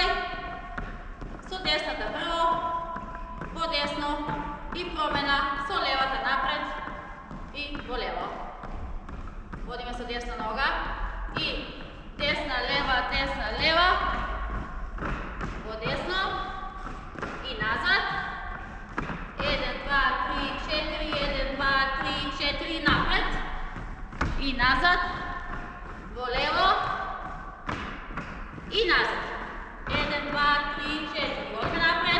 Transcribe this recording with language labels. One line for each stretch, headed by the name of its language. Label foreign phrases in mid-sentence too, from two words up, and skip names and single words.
Macedonian: Со десната прво, во десно и промена со левата напред и во лево. Водиме со десна нога и десна, лева, nazad. 1, 2, 3, 4, 1, 2, 3, 4, napred. I nazad. Volevo. I nazad. 1, 2, 3, 4. Odmah napred.